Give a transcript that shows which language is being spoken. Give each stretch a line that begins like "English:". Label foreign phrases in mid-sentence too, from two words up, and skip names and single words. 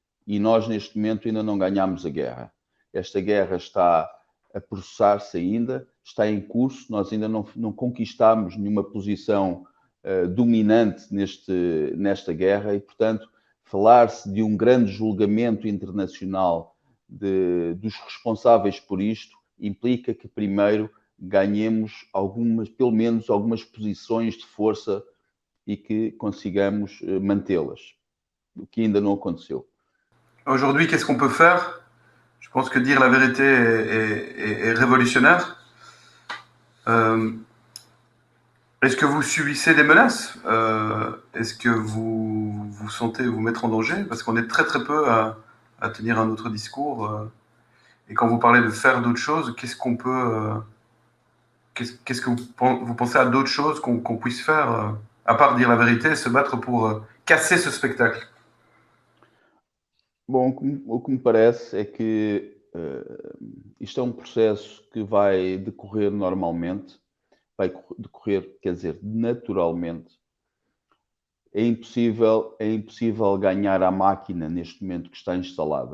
Portuguese: e nós, neste momento, ainda não ganhamos a guerra. Esta guerra está a processar-se ainda, está em curso, nós ainda não conquistamos nenhuma posição dominante nesta guerra e, portanto, falar-se de um grande julgamento internacional dos responsáveis por isto implica que, primeiro, ganhemos pelo menos algumas posições de força e que consigamos mantê-las, o que ainda não aconteceu.
French: Aujourd'hui, qu'est-ce qu'on peut faire? Je pense que dire la vérité est révolutionnaire. Est-ce que vous subissez des menaces? Est-ce que vous vous sentez vous mettre en danger? Parce qu'on est très très peu à tenir un autre discours. Et quand vous parlez de faire d'autres choses, qu'est-ce qu'on peut... qu'est-ce que vous pensez à d'autres choses qu'on puisse faire, à part dire la vérité, se battre pour casser ce spectacle?
Portuguese: Bom, o que me parece é que isto é um processo que vai decorrer normalmente, vai decorrer, quer dizer, naturalmente. É impossível ganhar a máquina neste momento que está instalada.